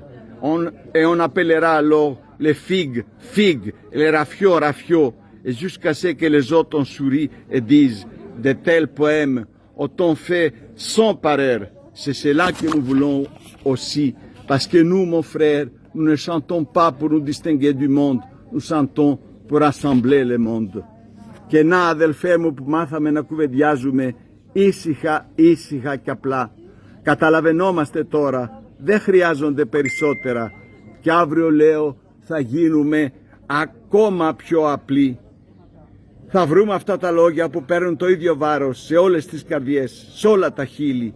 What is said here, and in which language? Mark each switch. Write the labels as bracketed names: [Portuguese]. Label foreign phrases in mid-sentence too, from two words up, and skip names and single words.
[French] Et on appellera alors les figues, figues, et les rafios, rafios, et jusqu'à ce que les autres en sourient et disent de tels poèmes ont fait sans pareil. C'est cela que nous voulons aussi, parce que nous, mon frère, nous ne chantons pas pour nous distinguer du monde, nous chantons pour rassembler le monde. [Greek] Και να, αδελφέ μου, που μάθαμε να κουβεντιάζουμε ήσυχα, ήσυχα και απλά. Καταλαβαίνόμαστε τώρα, δεν χρειάζονται περισσότερα. Και αύριο, λέω, θα γίνουμε ακόμα πιο απλοί. Θα βρούμε αυτά τα λόγια που παίρνουν το ίδιο βάρος σε όλες τις καρδιές, σε όλα τα χείλη.